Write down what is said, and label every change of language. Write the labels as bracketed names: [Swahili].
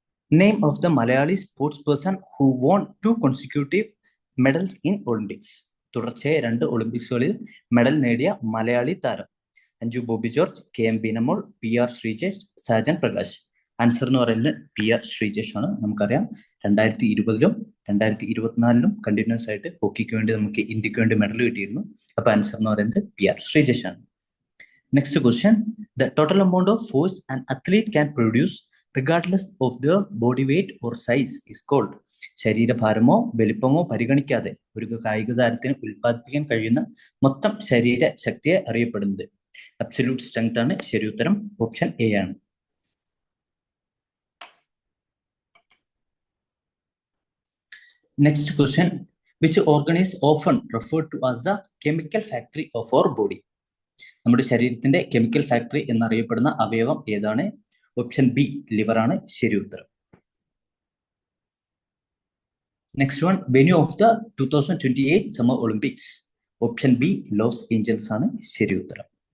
[English] Name of the Malayali sports person who won 2 consecutive medals in Olympics. [Malayalam] തുടർച്ചയായ 2 ഒളിമ്പിക്സുകളിൽ medal നേടിയ മലയാളി താരം. Anju Bobby George, KM Beenamol, PR Sreejesh, Sajan Prakash. Answer എന്ന് പറയുന്നത് PR Sreejesh ആണ്. നമുക്കറിയാം 2020-ലും 2024-ലും കണ്ടിന്യൂസ് ആയിട്ട് ഹോക്കിക്ക് വേണ്ടി നമുക്ക് ഇന്ത്യക്ക് വേണ്ടി മെഡൽ കിട്ടിയിരുന്നു. അപ്പൊ ആൻസർ എന്ന് പറയുന്നത് PR ശ്രീജേഷ് ആണ്. [English] Next question. The total amount of force an athlete can produce regardless of their body weight or size is called. [Malayalam] ശരീരഭാരമോ വലിപ്പമോ പരിഗണിക്കാതെ ഒരു കായിക താരത്തിന് ഉൽപ്പാദിപ്പിക്കാൻ കഴിയുന്ന മൊത്തം ശരീര ശക്തിയെ അറിയപ്പെടുന്നത് അബ്സല്യൂട്ട് സ്ട്രെങ്ത് ആണ്. ശരി ഉത്തരം ഓപ്ഷൻ A ആണ്. [English] Next question. Which organ is often referred to as the chemical factory of our body? [Malayalam] നമ്മുടെ ശരീരത്തിന്റെ കെമിക്കൽ ഫാക്ടറി എന്നറിയപ്പെടുന്ന അവയവം ഏതാണ്? ഓപ്ഷൻ B ലിവർ ആണ്. ശരി ഉത്തരം. [English] Next one. Venue of the 2028 summer Olympics. [Malayalam] Option B Los Angeles ആണ്. ശരി ഉത്തരം.